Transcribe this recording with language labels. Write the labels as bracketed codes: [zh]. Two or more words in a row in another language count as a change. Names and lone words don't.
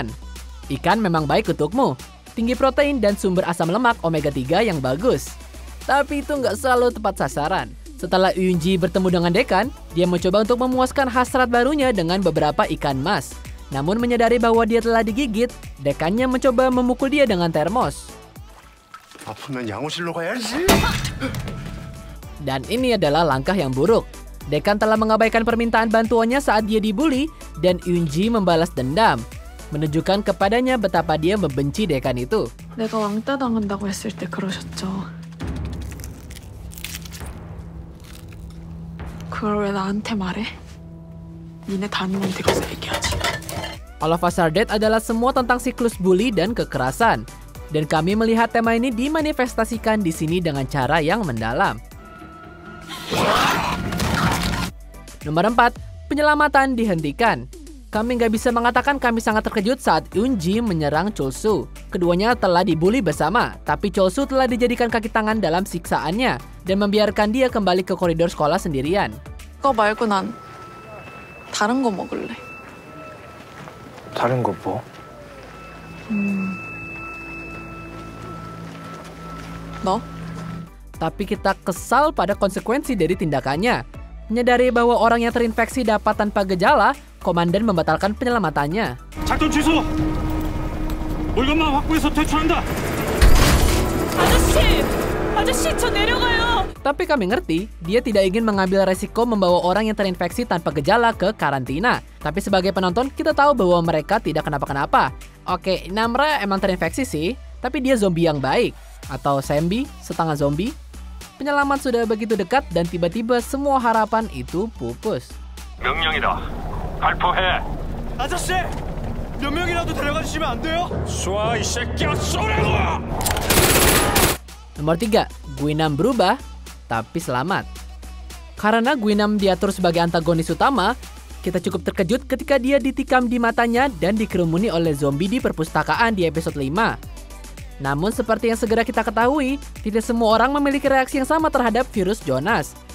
[id] Ikan memang baik untukmu. Tinggi protein dan sumber asam lemak omega 3 yang bagus. Tapi itu nggak selalu tepat sasaran. Setelah Eunji bertemu dengan dekan, dia mencoba untuk memuaskan hasrat barunya dengan beberapa ikan mas. Namun menyadari bahwa dia telah digigit, dekannya mencoba memukul dia dengan termos. [ko] 아프면 양호실로 가야지. [id] Dan ini adalah langkah yang buruk. Dekan telah mengabaikan permintaan bantuannya saat dia dibully, dan Eunji membalas dendam, menunjukkan kepadanya betapa dia membenci dekan itu. [ko] 내가 왕따 당한다고 했을 때 그러셨죠. 그걸 왜 나한테 말해? 니네 담임한테 가서 얘기하지. [id] All of Us Are Dead adalah semua tentang siklus bully dan kekerasan. Dan kami melihat tema ini dimanifestasikan di sini dengan cara yang mendalam. Nomor 4, penyelamatan dihentikan. Kami nggak bisa mengatakan kami sangat terkejut saat Eunji menyerang Chol-soo. Keduanya telah dibully bersama, tapi Chol-soo telah dijadikan kaki tangan dalam siksaannya dan membiarkan dia kembali ke koridor sekolah sendirian. [ko] 그거 말고 난 다른 거 먹을래. 다른 거 뭐? 너? [id] Tapi kita kesal pada konsekuensi dari tindakannya. Menyadari bahwa orang yang terinfeksi dapat tanpa gejala, komandan membatalkan penyelamatannya. [ko] 작전 취소! 물건만 확보해서 퇴출한다! 아저씨, 저 내려가요! [id] Tapi kami ngerti, dia tidak ingin mengambil resiko membawa orang yang terinfeksi tanpa gejala ke karantina. Tapi sebagai penonton, kita tahu bahwa mereka tidak kenapa-kenapa. Oke, Namra emang terinfeksi sih, tapi dia zombie yang baik. Atau zombie, setengah zombie. Penyelamat sudah begitu dekat dan tiba-tiba semua harapan itu pupus. [ko] 명령이다. 발포해. 아저씨, 몇 명이라도 데려가 주시면 안 돼요? 쏴, 이 새끼야, 쏘라고! [id] Nomor 3, Guinam berubah, tapi selamat. Karena Guinam diatur sebagai antagonis utama, kita cukup terkejut ketika dia ditikam di matanya dan dikerumuni oleh zombie di perpustakaan di episode 5. Namun seperti yang segera kita ketahui, tidak semua orang memiliki reaksi yang sama terhadap virus Jonas.